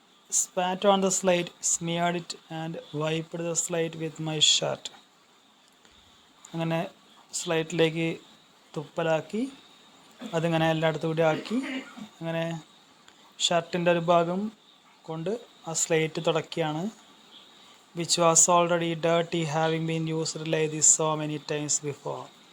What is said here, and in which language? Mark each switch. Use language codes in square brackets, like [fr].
[en] Spat on the slate, smeared it and wiped the slate with my shirt. [ml] അങ്ങനെ സ്ലൈറ്റിലേക്ക് തുപ്പലാക്കി അതിങ്ങനെ എല്ലായിടത്തും കൂടി ആക്കി അങ്ങനെ ഷർട്ടിൻ്റെ ഒരു ഭാഗം കൊണ്ട് ആ slate തുടക്കുകയാണ്. [en] which was already dirty having been used like this so many times before.